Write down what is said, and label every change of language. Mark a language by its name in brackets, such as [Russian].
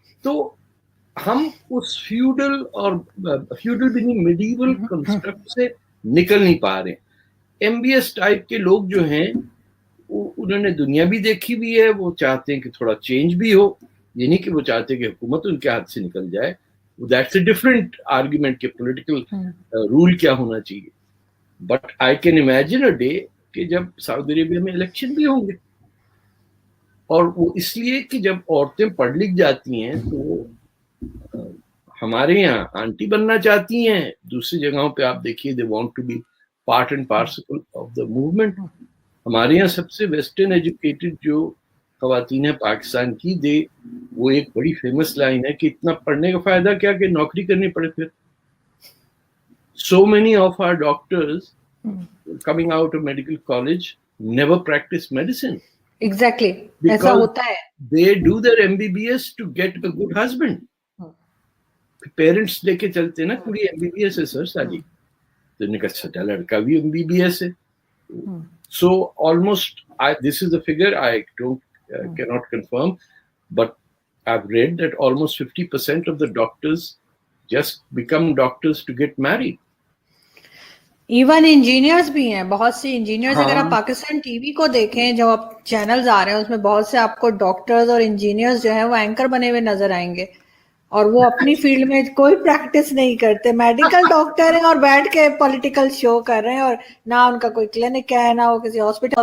[Hindi] तो हम उस फ्यूडल और फ्यूडल भी नहीं, मिडीवल कंस्ट्रक्ट से निकल नहीं पा रहे. एमबीएस टाइप के लोग जो हैं उन्होंने दुनिया भी देखी भी है. वो चाहते हैं कि थोड़ा चेंज भी हो, ये नहीं कि वो चाहते हैं कि हुकूमत उनके हाथ से निकल जाए. [English] That's a different argument कि political rule [Hindi] क्या होना चाहिए. [English] But I can imagine a day [Hindi] कि जब सऊदी अरेबिया में इलेक्शन भी होंगे, और वो इसलिए कि जब औरतें पढ़ लिख जाती हैं तो हमारे यहाँ आंटी बनना चाहती हैं, दूसरी जगहों पे आप देखिए [English] they want to be part and parcel of the movement. [Hindi] हमारे यहाँ सबसे वेस्टर्न एजुकेटेड जो खवातीन है पाकिस्तान की, वो एक बड़ी फेमस लाइन है कि इतना पढ़ने का फायदा क्या कि नौकरी करनी पड़े. फिर [English] so many of our doctors coming out of medical college never practice medicine. Exactly. [Hindi] ऐसा होता है. [English] They do their MBBS to get a good husband. [Hindi] Parents लेके चलते ना, कुड़ी MBBS है सर शादी, तो इन्हें कहा सच्चा लड़का भी MBBS है. [English] So almost this is the figure I don't cannot confirm, but I've read that almost 50% of the doctors just become doctors to get married. [Hindi] Even engineers भी हैं, बहुत से इंजीनियर्स. अगर आप पाकिस्तान टीवी को देखें, जो आप चैनल्स आ रहे हैं उसमें बहुत से आपको डॉक्टर्स और इंजीनियर्स जो हैं वो एंकर बने हुए नजर आएंगे, और वो अपनी फील्ड में कोई प्रैक्टिस नहीं करते, मेडिकल डॉक्टर हैं और बैठ के पॉलिटिकल शो कर रहे हैं, और ना उनका कोई क्लिनिक है ना वो किसी हॉस्पिटल.